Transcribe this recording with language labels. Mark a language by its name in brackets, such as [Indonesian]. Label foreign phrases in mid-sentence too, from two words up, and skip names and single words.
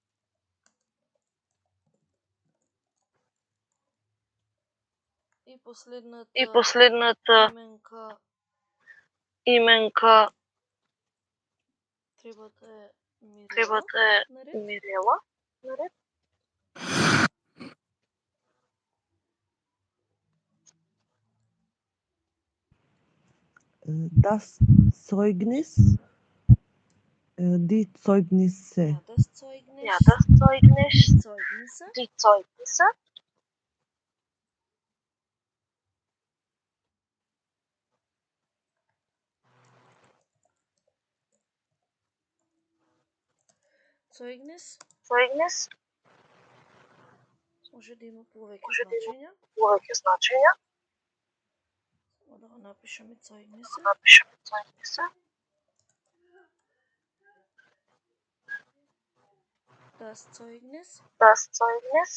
[Macedonian] И последната именка треба да е Мирела. Наред. [German] Das Zeugnis. Die Zeugnisse. Ja, das Zeugnis. Die Zeugnisse. [Macedonian] Zeugnis може да има повеќе значења. Да го напишеме Zeugnis. [German] Das Zeugnis.